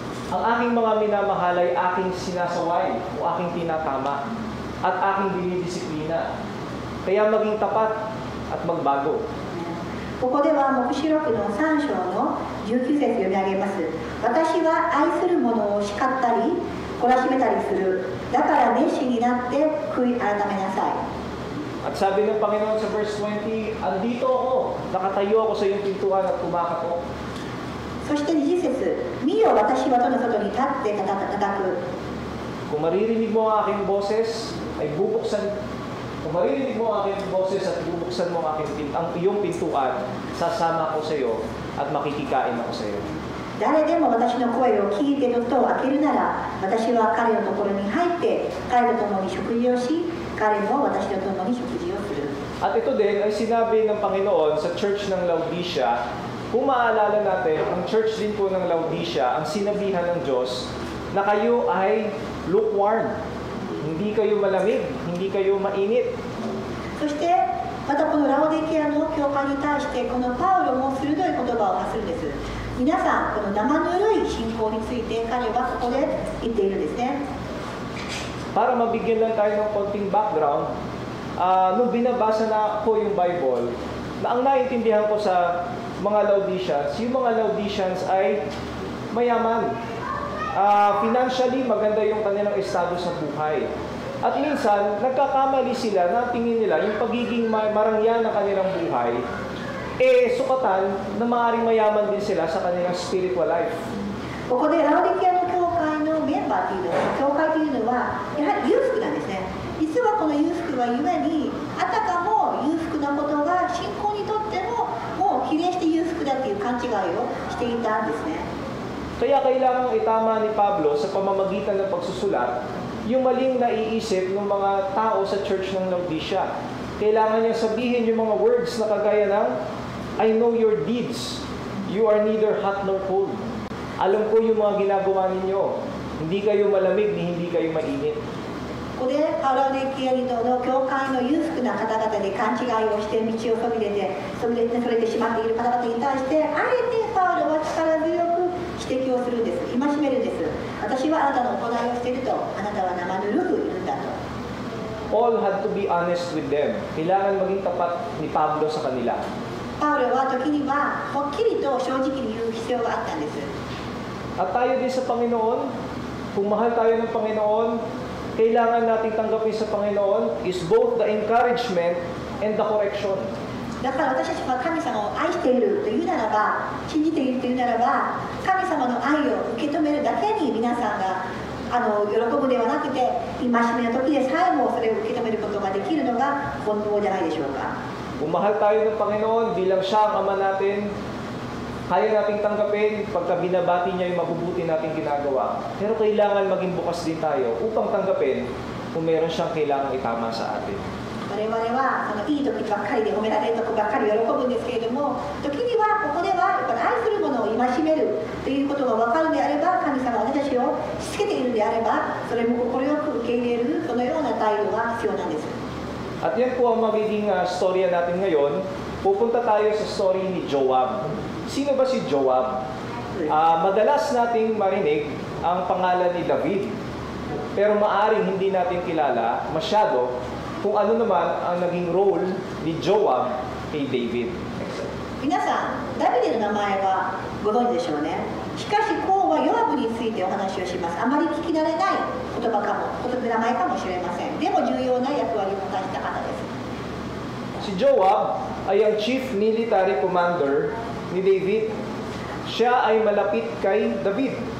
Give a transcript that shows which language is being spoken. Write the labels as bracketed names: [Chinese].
[Filipino] Ang aking mga minamahal ay aking sinasaway o aking tinatama at aking dinidisiplina. Kaya maging tapat at magbago. [Japanese] ここでは黙示録の3章の19節読み上げます。私は愛する者を叱ったり懲らしめたりする。だから熱心になって悔い改めなさい。 [Filipino] At sabi ng Panginoon sa verse 20, andito ako, nakatayo ako sa iyong pintuan at kumakatok. [Japanese] そして20節、見よ私は戸の外に立って叩く。 [Filipino] Kung maririnig mo ang aking boses, ay Kung maririnig mo ang aking boses at bubuksan mo ang iyong pintuan, sasama ako sa iyo at makikikain ako sa iyo. [Japanese] 誰でも私の声を聞いて戸を開けるなら、私は彼のところに入って彼と共に食事をし、彼も私と共に食事をする。 [Filipino] At ito din ay sinabi ng Panginoon sa church ng Laodicea. Kung maaalala natin, ang church din po ng Laodicea, ang sinabihan ng Diyos na kayo ay lukewarm. Hindi kayo malamig, hindi kayo mainit. [Japanese] そしてまたこのラオディケアの教会に対してこのパウロも鋭い言葉を発するんです。皆さん、この生ぬるい信仰について彼はここで言っているんですね。 [Filipino] Para mabigyan lang tayo ng konting background, nung binabasa na ko yung Bible, na ang naiintindihan ko sa mga Laodiceans, yung mga Laodiceans ay mayaman. Financially, maganda yung kanilang estado sa buhay. At minsan, nagkakamali sila na tingin nila yung pagiging marangya ng kanilang buhay, sukatan na maaaring mayaman din sila sa kanilang spiritual life. [Japanese] ここでラオディケアの教会のメンバーというのは、教会というのはやはり裕福なんですね。実はこの裕福はゆえにあたかも裕福なことが信仰にとってももう比例して裕福だっていう勘違いをしていたんですね。 [Filipino] Kaya kailangang itama ni Pablo sa pamamagitan ng pagsusulat yung maling naiisip ng mga tao sa church ng Laodicea. Kailangan niya sabihin yung mga words na kagaya ng, [English] I know your deeds. You are neither hot nor cold. [Filipino] Alam ko yung mga ginagawa ninyo. Hindi kayo malamig, ni hindi kayo mainit. [Japanese] ここでパウロネキアリ島の教会の裕福な方々で勘違いをして道をそびれてそれてしまっている方々に対してあえてパウロは力強く指摘をするんです。戒めるんです。私はあなたの行いをしていると、あなたは生ぬるくいるんだと。 [English] All had to be honest with them. [Filipino] Kailangan maging tapat ni Pablo sa kanila. [Japanese] パウロは時にははっきりと正直に言う必要があったんです。 [Filipino] At tayo din sa Panginoon, kung mahal tayo ng Panginoon, kailangan nating tanggapin sa Panginoon [English] is both the encouragement and the correction. [Japanese] だから私たちは神様を愛しているというならば、信じているというならば、神様の愛を受け止めるだけに皆さんが喜ぶではなくて、戒めの時でさえもそれを受け止めることができるのが本当じゃないでしょうか。 [Filipino] Kung mahal tayo ng Panginoon bilang siya ang Ama natin, kaya nating tanggapin pagka binabati niya yung mabubuti nating ginagawa. Pero kailangan maging bukas din tayo upang tanggapin kung meron siyang kailangang itama sa atin. [Japanese] 我々はいい時ばっかりで褒められる時ばっかり喜ぶんですけれども、時にはここではやっぱり愛するものを戒めるということが分かるのであれば、神様は私たちをしつけているのであれば、それも快く受け入れるそのような態度が必要なんです。 [Filipino] At yan po ang magiging storya natin ngayon. Pupunta tayo sa story ni Joab. Sino ba si Joab? Madalas nating marinig ang pangalan ni David. Pero maaring hindi natin kilala masyado kung ano naman ang naging role ni Joab kay David. [Japanese] 皆さん、ダビデの名前はご存知でしょうね。しかし、今日はヨアブについてお話をします。あまり聞き慣れない言葉かも、名前かもしれません。でも重要な役割を果たした方です。 [Filipino] Si Joab ay ang chief military commander ni David. Siya ay malapit kay David.